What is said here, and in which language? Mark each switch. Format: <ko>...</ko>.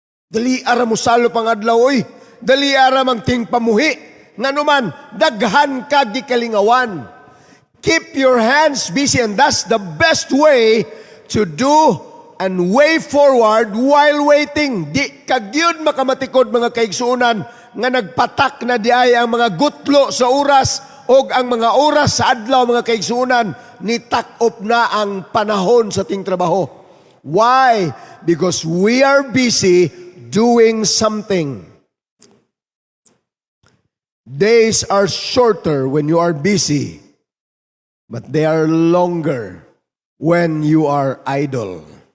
<ceb>Dali ara mo salop ang adlaw, oy. Dali ara magting pamuhi. Nga naman, daghan ka gikalingawan.</ceb> <en>Keep your hands busy, and that's the best way to do and way forward while waiting.</en> <ceb>Di kagyud makamatikod mga kaigsuunan nga nagpatak na di ay ang mga gutlo sa oras o ang mga oras sa adlaw mga kaigsuunan ni takop na ang panahon sa ting trabaho.</ceb> <en>Why? Because we are busy doing something. Days are shorter when you are busy, but they are longer when you are idle.</en>